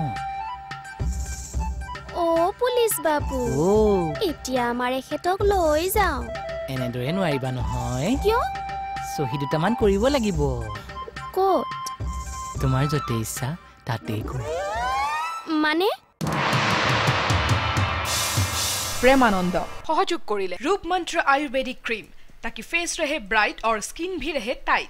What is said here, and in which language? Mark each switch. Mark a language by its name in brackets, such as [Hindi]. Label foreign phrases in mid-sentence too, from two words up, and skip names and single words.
[Assamese] অ' পুলিচ বাবু অ' এতিয়া আমাৰ এখেতক লৈ যাওঁ এনেদৰে নোৱাৰিবা নহয় কিয় চহী দুটামান কৰিব লাগিব ক'ত তোমাৰ য'তে ইচ্ছা তাতেই কৰা মানে [Hindi] प्रेमानंद सहयोग करिले रूप मंत्र आयुर्वेदिक क्रीम ताकि फेस रहे ब्राइट और स्किन भी रहे टाइट